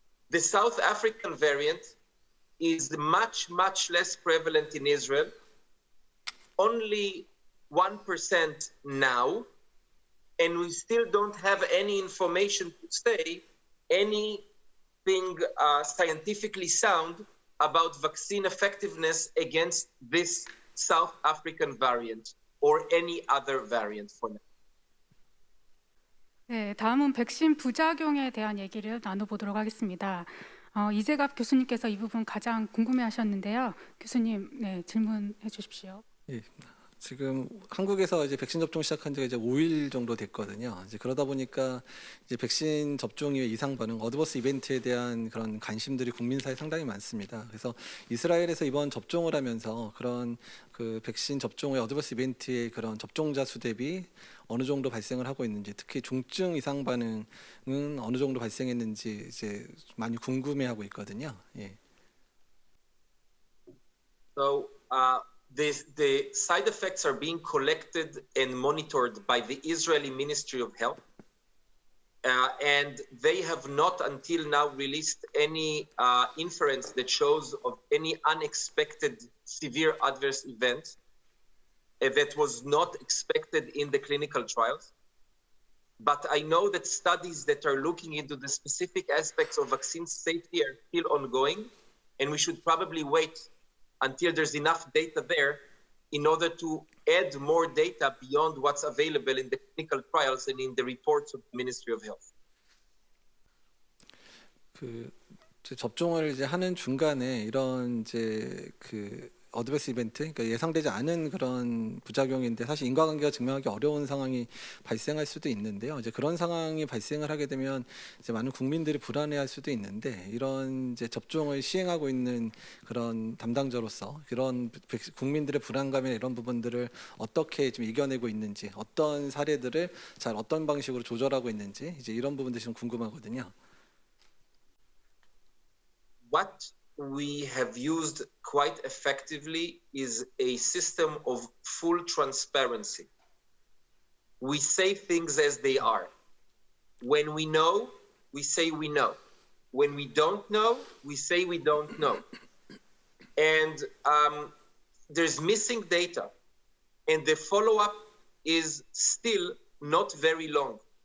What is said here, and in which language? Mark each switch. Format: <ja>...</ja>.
<en>The South African variant is much, much less prevalent in Israel, only 1% now, and we still don't have any information to say anything scientifically sound about vaccine effectiveness against this South African variant or any other variant for now.</en> <ko>네, 다음은 백신 부작용에 대한 얘기를 나눠보도록 하겠습니다. 이재갑 교수님께서 이 부분 가장 궁금해하셨는데요. 교수님, 네, 질문해 주십시오. 예, 지금 한국에서 이제 백신 접종 시작한 지가 이제 5일 정도 됐거든요. 이제 그러다 보니까 이제 백신 접종 이후에 이상 반응, 어드버스 이벤트에 대한 그런 관심들이 국민 사이에 상당히 많습니다. 그래서 이스라엘에서 이번 접종을 하면서 그런 그 백신 접종 후에 어드버스 이벤트의 그런 접종자 수 대비 어느 정도 발생을 하고 있는지, 특히 중증 이상 반응은 어느 정도 발생했는지 이제 많이 궁금해하고 있거든요. 예.</ko> <en>So the side effects are being collected and monitored by the Israeli Ministry of Health. And they have not until now released any inference that shows of any unexpected severe adverse event that was not expected in the clinical trials. But I know that studies that are looking into the specific aspects of vaccine safety are still ongoing, and we should probably wait until there's enough data there in order to add more data beyond what's available in the clinical trials and in the reports of the Ministry of Health.</en> <ko>그 접종을 이제 하는 중간에 이런 이제 그 어드버스 이벤트, 그러니까 예상되지 않은 그런 부작용인데 사실 인과관계가 증명하기 어려운 상황이 발생할 수도 있는데요. 이제 그런 상황이 발생을 하게 되면 이제 많은 국민들이 불안해할 수도 있는데 이런 이제 접종을 시행하고 있는 그런 담당자로서 그런 국민들의 불안감이나 이런 부분들을 어떻게 좀 이겨내고 있는지, 어떤 사례들을 잘 어떤 방식으로 조절하고 있는지 이제 이런 부분들이 좀 궁금하거든요.</ko> <en>What we have used quite effectively is a system of full transparency. We say things as they are. When we know, we say we know. When we don't know, we say we don't know. And there's missing data, and the follow-up is still not very long.</en>